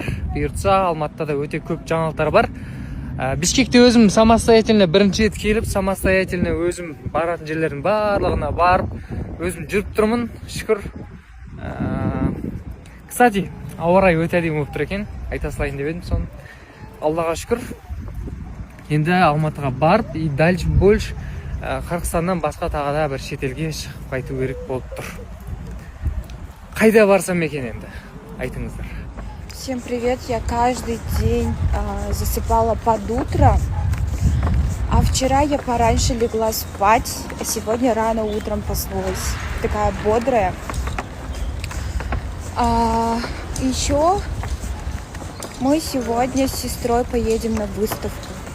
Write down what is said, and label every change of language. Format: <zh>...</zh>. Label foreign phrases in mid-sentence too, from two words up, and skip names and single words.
<kk>Бұйыртса Алматыда да өте көп жаңалықтар бар. Бишкекте өзім самостоятельно бірінші рет келіп, самостоятельно өзім баратын жерлердің барлығына барып, өзім жүріп тұрмын, шүкір. Кстати, ауа райы өте әдемі болып тұр екен, айта салайын деп едім соны. Аллаға шүкір. Енді Алматыға барып,</kk> <ru>и дальше больше</ru> <kk>Қырғызстаннан басқа тағы да бір шетелге шығып қайту керек болып тұр. Қайда барсам екен енді? Айтыңыздар.</kk> <ru>Всем привет! Я каждый день засыпала под утро, а вчера я пораньше легла спать, а сегодня рано утром проснулась. Такая бодрая. Еще мы сегодня с сестрой поедем на выставку.</ru>